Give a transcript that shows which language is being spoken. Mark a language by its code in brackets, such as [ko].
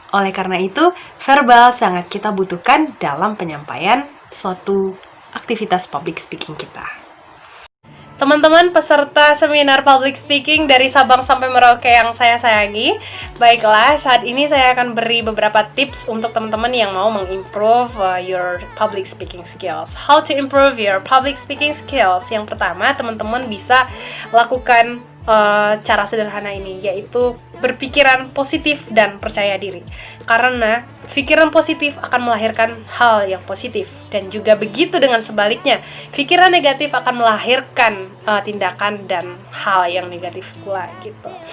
[id] Oleh karena itu, verbal sangat kita butuhkan dalam penyampaian suatu aktivitas public speaking kita. Teman-teman peserta seminar public speaking dari Sabang sampai Merauke yang saya sayangi, baiklah, saat ini saya akan beri beberapa tips untuk teman-teman yang mau mengimprove [en] your public speaking skills. How to improve your public speaking skills? [id] Yang pertama, teman-teman bisa lakukan cara sederhana ini, yaitu berpikiran positif dan percaya diri. Karena pikiran positif akan melahirkan hal yang positif, dan juga begitu dengan sebaliknya, pikiran negatif akan melahirkan tindakan dan hal yang negatif pula gitu.